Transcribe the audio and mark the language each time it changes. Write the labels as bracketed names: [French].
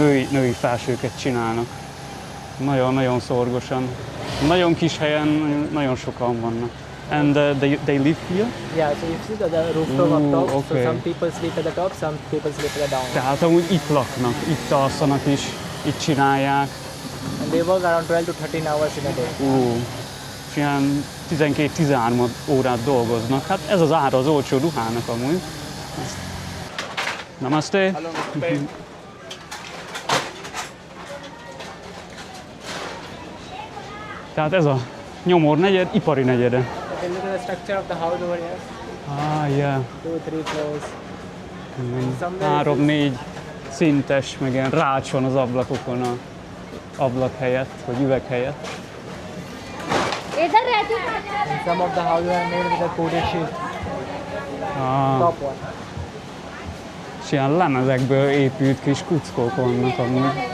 [Hungarian] női felsőket csinálnak. Nagyon-nagyon szorgosan. Nagyon kis helyen, nagyon sokan vannak. [English] And they live here? Yeah, so you see the rooftop up top. Ooh, okay. So some people sleep at the top, some people sleep at the down. [Hungarian] Tehát amúgy itt laknak, itt alszanak is, itt csinálják. [English] And they work around 12 to 13 hours in a day. [Hungarian] És ilyen 12-13 órát dolgoznak. Hát ez az ára az olcsó ruhának amúgy. Namaste. Tehát ez a Nyomor negyed, ipari negyede. [English] Okay, look at the structure of the house over here. Yeah. 2-3 floors. Somewhere [Hungarian] 3-4 szintes, meg ilyen rács van az ablakokon, a ablak helyett, vagy üveg helyett. [Hindi] इधर रहती हूँ [English] and some of the houses are made with a coated sheet. Top one. [Hungarian] És ilyen lemezekből épült kis kuckók vannak amúgy.